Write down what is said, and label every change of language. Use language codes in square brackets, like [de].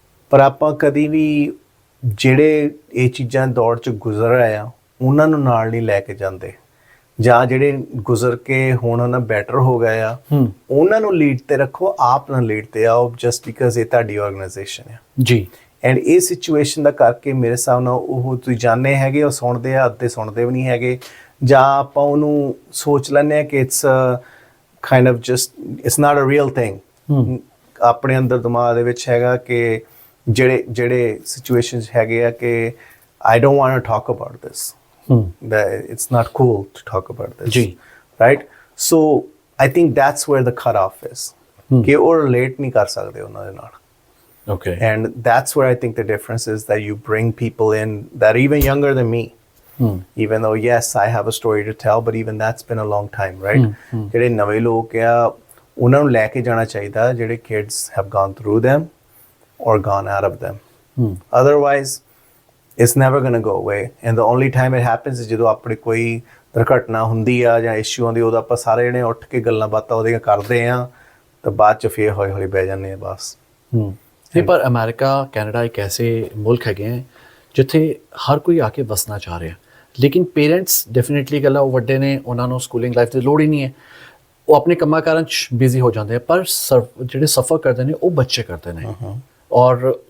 [pa] ਪਰ ਆਪਾਂ ਕਦੀ ਵੀ ਜਿਹੜੇ ਇਹ ਚੀਜ਼ਾਂ ਦੌੜ 'ਚ ਗੁਜ਼ਰ ਰਹੇ ਆ ਉਹਨਾਂ ਨੂੰ ਨਾਲ ਨਹੀਂ ਲੈ ਕੇ ਜਾਂਦੇ ਜਾਂ ਜਿਹੜੇ ਗੁਜ਼ਰ ਕੇ ਹੁਣ ਉਹਨਾਂ ਬੈਟਰ ਹੋ ਗਏ ਆ ਉਹਨਾਂ ਨੂੰ ਲੀਡ ਤੇ ਰੱਖੋ ਆਪ ਨਾ ਲੀਡ ਤੇ ਆਓ [en] just because [pa] ਇਹ ਤੁਹਾਡੀ ਆਰਗੇਨਾਈਜੇਸ਼ਨ ਹੈ ਜੀ ਐਂਡ ਇਹ ਸਿਚੁਏਸ਼ਨ ਦਾ ਕਰਕੇ ਮੇਰੇ ਹਿਸਾਬ ਨਾਲ ਉਹ ਤੁਸੀਂ ਜਾਣਦੇ ਹੈਗੇ ਉਹ ਸੁਣਦੇ ਆ ਅੱਧੇ ਸੁਣਦੇ ਵੀ ਨਹੀਂ ਹੈਗੇ ਜਾਂ ਆਪਾਂ ਉਹਨੂੰ ਸੋਚ ਲੈਂਦੇ ਆ ਕਿ it's [en] kind of just it's not a real thing [pa] ਆਪਣੇ ਅੰਦਰ ਦਿਮਾਗ ਦੇ ਵਿੱਚ ਹੈਗਾ ਕਿ ਜਿਹੜੇ ਸਿਚੁਏਸ਼ਨਸ ਹੈਗੇ ਆ ਕਿ [en] I don't want to talk about this. That it's not cool to talk about this. Ji. Right? So I think that's where the cutoff is. [hi] कि वो relate नहीं कर सकते उन्होंने नाल. [en] Okay. And that's where I think the difference is that you bring people in that are even younger than me. Even though yes, I have a story to tell, but even that's been a long time, right? [pa] ਜਿਹੜੇ ਨਵੇਂ ਲੋਕ ਆ ਉਹਨਾਂ ਨੂੰ ਲੈ ਕੇ ਜਾਣਾ ਚਾਹੀਦਾ ਜਿਹੜੇ [en] kids have gone through them or gone out of them. Otherwise, it's never going to go away. And the only time it happens is [pa] ਜਦੋਂ ਆਪਣੇ ਕੋਈ ਦੁਰਘਟਨਾ ਹੁੰਦੀ ਆ ਜਾਂ ਇਸ਼ੂ ਆਉਂਦੀ ਉਦੋਂ ਆਪਾਂ ਸਾਰੇ ਜਣੇ ਉੱਠ ਕੇ ਗੱਲਾਂ ਬਾਤਾਂ ਉਹਦੀਆਂ ਕਰਦੇ ਆ ਤਾਂ ਬਾਅਦ ਚ ਫੇਰ ਹੌਲੀ ਹੌਲੀ ਬਹਿ ਜਾਂਦੇ ਆ ਬਸ ਨਹੀਂ ਪਰ ਅਮਰੀਕਾ ਕੈਨੇਡਾ ਇੱਕ ਐਸੇ ਮੁਲਕ ਹੈਗੇ ਹੈ ਜਿੱਥੇ ਹਰ ਕੋਈ ਆ ਕੇ ਵਸਣਾ ਚਾਹ ਰਿਹਾ ਲੇਕਿਨ ਪੇਰੈਂਟਸ ਡੈਫੀਨੇਟਲੀ ਗੱਲ ਉਹ ਵੱਡੇ ਨੇ ਉਹਨਾਂ ਨੂੰ ਸਕੂਲਿੰਗ ਲਾਈਫ ਦੀ ਲੋੜ ਹੀ ਨਹੀਂ ਹੈ ਉਹ ਆਪਣੇ ਕੰਮਾਂ ਕਾਰਾਂ 'ਚ ਬਿਜ਼ੀ ਹੋ ਜਾਂਦੇ ਆ ਪਰ ਜਿਹੜੇ ਸਫਰ ਕਰਦੇ ਨੇ ਉਹ ਬੱਚੇ ਕਰਦੇ ਨੇ ਔਰ